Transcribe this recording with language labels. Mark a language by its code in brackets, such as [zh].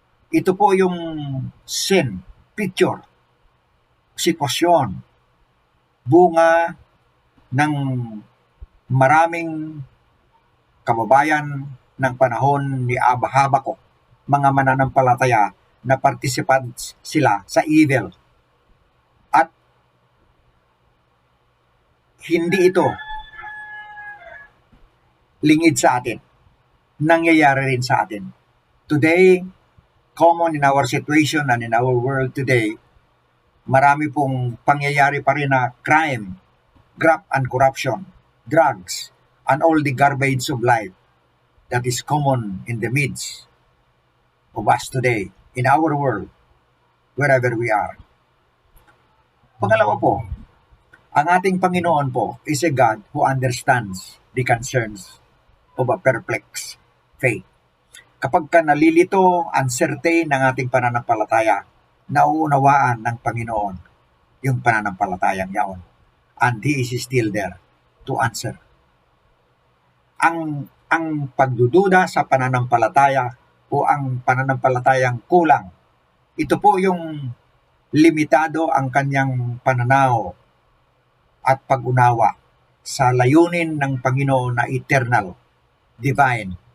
[tl] Ito po yung scene, picture, sitwasyon, bunga ng maraming kababayan ng panahon ni Habakuk, mga mananampalataya na participants sila sa evil. At hindi ito lingid sa atin. Nangyayari rin sa atin. [en] Today, common in our situation and in our world today, [tl] marami pong pangyayari pa rin na [en] crime, graft and corruption, drugs, and all the garbage of life that is common in the midst of us today, in our world, wherever we are. [tl] Pangalawa po, ang ating Panginoon po [en] is a God who understands the concerns of a perplexed faith. [tl] Kapag ka nalilito, uncertain ng ating pananampalataya, nauunawaan ng Panginoon yung pananampalatayang yaon. [en] And He is still there to answer. [tl] Ang pagdududa sa pananampalataya o ang pananampalatayang kulang, ito po yung limitado ang kanyang pananaw at pag-unawa sa layunin ng Panginoon na eternal, divine.